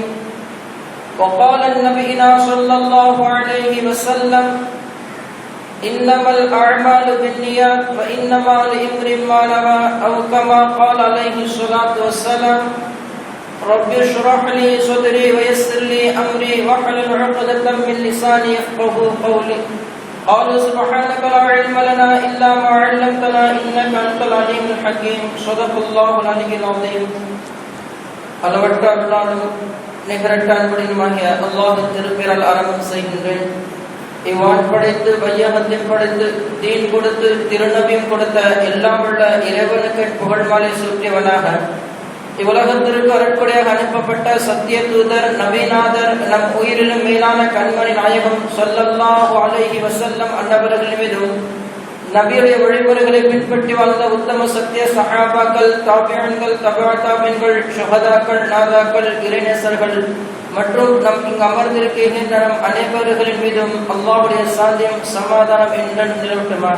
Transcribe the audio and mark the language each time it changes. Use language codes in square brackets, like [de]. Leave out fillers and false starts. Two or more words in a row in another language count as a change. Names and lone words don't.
[ar] وقال نبينا صلى الله عليه وسلم إنما الأعمال بالنيات وإنما لامرئ ما نوى أو كما قال عليه الصلاة والسلام. رب اشرح لي صدري ويسر لي أمري واحلل عقدة من لساني يفقهوا قولي. قالوا سبحانك لا علم لنا إلا ما علمتنا إنك أنت العليم الحكيم. صدق الله العلي العظيم. [ta] அளவற்ற அருளாளனும் நிகரற்ற அன்புடையனுமாகிய அல்லாஹ்வின் திருப்பெயரால் ஆரம்பம் செய்கின்றேன். இவ்வான் படைத்து வையகத்தையும் படைத்து தீன் கொடுத்து திருநபியும் கொடுத்த எல்லாம் உள்ள இறைவனுக்கு புகழ் மாலை சூட்டியவனாக இவ்வுலகத்திற்கு அருட்கொடையாக அனுப்பப்பட்ட சத்திய தூதர் நபிநாதர் நம் உயிரிலும் மேலான கண்மணி நாயகம் [ar] صلى الله عليه وسلم [ta] அன்னவர்கள் மீதும் நபியுடைய வழிமுறைகளை பின்பற்றி வாழ்ந்த உத்தம சத்திய சஹாபாக்கள், தாபியன்கள், தபா தாபியன்கள், ஷஹதாக்கள், நாதாக்கள், இறைநேசர்கள் மற்றும் நம் இங்கு அமர்ந்திருக்கின்ற நம் அனைவர்களின் மீதும் அல்லாஹ்வுடைய சாந்தியம் சமாதானம் என்றும் நிலவட்டுமாக.